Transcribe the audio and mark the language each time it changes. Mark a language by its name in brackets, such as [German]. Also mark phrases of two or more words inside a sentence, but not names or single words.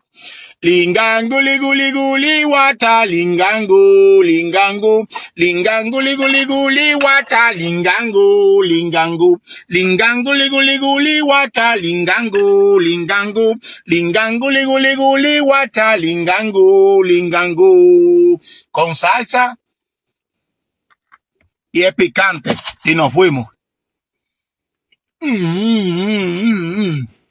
[Spanish] Lingango, ligu, ligu, li, wata, lingango, lingango, lingango, ligu, ligu, li, wata, lingango, lingango, lingango, ligu, ligu, li, wata, lingango, lingango, lingango, ligu, ligu, li, wata, lingango, lingango. Con salsa y es picante. Y nos fuimos.